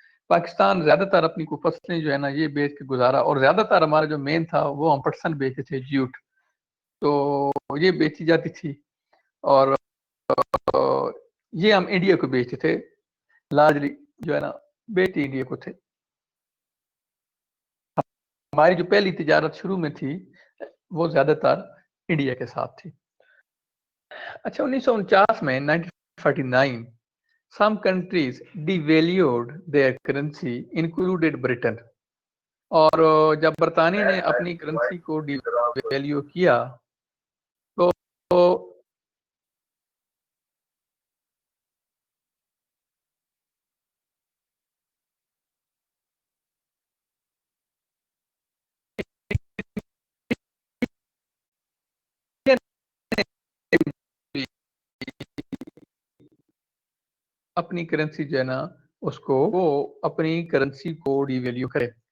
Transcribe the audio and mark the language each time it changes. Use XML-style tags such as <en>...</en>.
<ur>پاکستان زیادہ تر اپنی کو فصلیں جو ہے نا یہ بیچ کے گزارا، اور زیادہ تر ہمارا جو مین تھا وہ ہم پرسن بیچتے تھے جیوٹ، تو یہ بیچی جاتی تھی اور یہ ہم انڈیا کو بیچتے تھے. لارجلی جو ہے نا بیچتے انڈیا کو تھے. ہماری جو پہلی تجارت شروع میں تھی وہ زیادہ تر انڈیا کے ساتھ تھی. اچھا 1949 میں</ur> <en>1949 some countries devalued their currency included Britain.</en> <ur>اور جب برطانیہ نے اپنی کرنسی کو ڈیویلیو کیا تو اپنی کرنسی جو ہے نا اس کو وہ اپنی کرنسی کو ڈی ویلیو کرے.</ur>